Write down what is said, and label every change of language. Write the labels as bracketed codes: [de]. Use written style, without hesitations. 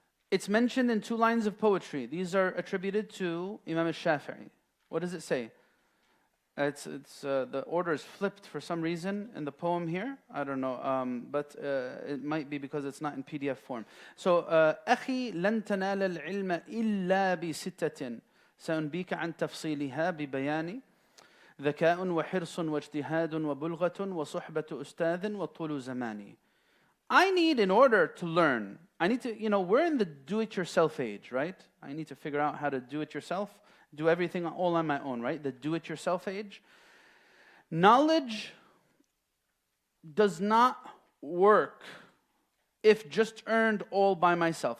[en] It's mentioned in 2 lines of poetry. These are attributed to Imam al-Shafi'i. What does it say? The order is flipped for some reason in the poem here. I don't know, but it might be because it's not in PDF form. [ar] So, أخي لن تنال العلم إلا بستة سأنبيك عن تفصيلها ببيان ذكاء وحرص واجتهاد وبلغة وصحبة أستاذ وطول زمان. [en] I need, in order to learn, I need to, we're in the do-it-yourself age, right? I need to figure out how to do it yourself, do everything all on my own, right? The do-it-yourself age. Knowledge does not work if just earned all by myself.